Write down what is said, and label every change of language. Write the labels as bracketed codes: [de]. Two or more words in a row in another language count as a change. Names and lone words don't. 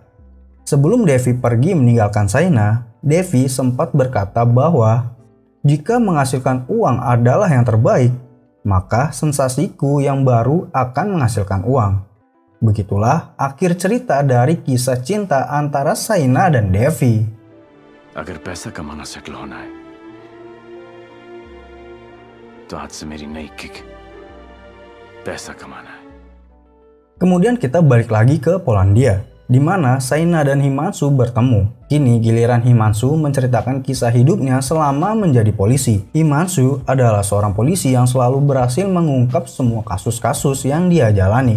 [id] Sebelum Devi pergi meninggalkan Shaina, Devi sempat berkata bahwa jika menghasilkan uang adalah yang terbaik, maka sensasiku yang baru akan menghasilkan uang. Begitulah akhir cerita dari kisah cinta antara Shaina dan Devi. [hi] Agar पैसा कमाना सेटल होना है तो आज से मेरी नई किक पैसा कमाना है. [id] Kemudian kita balik lagi ke Polandia, di mana Shaina dan Himanshu bertemu. Kini giliran Himanshu menceritakan kisah hidupnya selama menjadi polisi. Himanshu adalah seorang polisi yang selalu berhasil mengungkap semua kasus-kasus yang dia jalani.